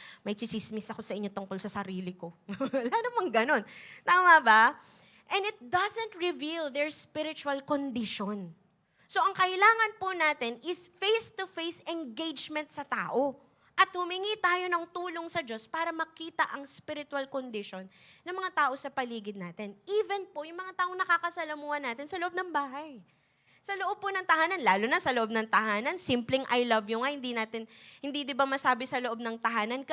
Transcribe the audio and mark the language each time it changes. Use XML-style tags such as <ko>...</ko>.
<tl>May chichismis ako sa inyo tungkol sa sarili ko. Wala namang ganun. Tama ba?</tl> <en>And it doesn't reveal their spiritual condition.</en> <tl>So ang kailangan po natin is face-to-face engagement sa tao. At humingi tayo ng tulong sa Diyos para makita ang spiritual condition ng mga tao sa paligid natin. Even po yung mga taong nakakasalamuhan natin sa loob ng bahay. Sa loob po ng tahanan, lalo na sa loob ng tahanan, simpleng I love you nga, hindi di ba masabi sa loob ng tahanan?</tl>